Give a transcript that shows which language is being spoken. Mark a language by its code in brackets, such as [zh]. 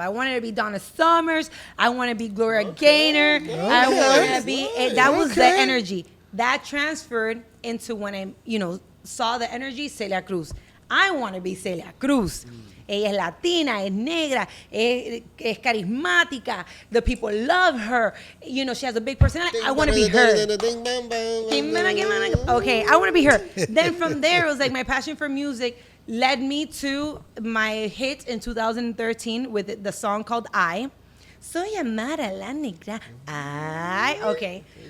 [en] I wanted to be Donna Summers. I want to be Gloria Gaynor. I wanted to be, that was the Okay. energy. That transferred into when I, you know, saw the energy, Celia Cruz. I want to be Celia Cruz. [es] Ella es latina, es negra, es carismática. [en] The people love her. You know, she has a big personality. I want to be her. Okay, I want to be her. Then from there, it was like my passion for music led me to my hit in 2013 with the song called I. [es] Soy Amara La Negra. Okay.